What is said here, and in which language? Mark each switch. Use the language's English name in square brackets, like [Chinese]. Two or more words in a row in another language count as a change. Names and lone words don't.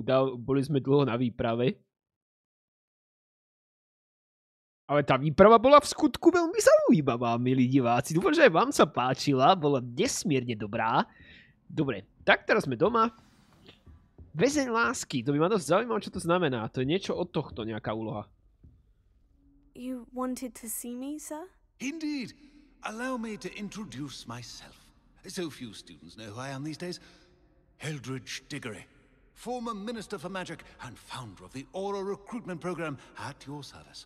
[Slovak] Boli sme dlho na výprave. Ale tá výprava bola v skutku veľmi zaujímavá, milí diváci. Dúfam, že aj vám sa páčila. Bola nesmierne dobrá. Dobre, tak teraz sme doma. Väzeň lásky. To by ma dosť zaujímalo, čo to znamená. To je niečo od tohto, nejaká úloha. [English] You wanted to see me, sir? Indeed. Allow me to introduce myself. So few students know who I am these days. Eldridge Diggory, former Minister for Magic and founder of the Aura Recruitment Program at your service.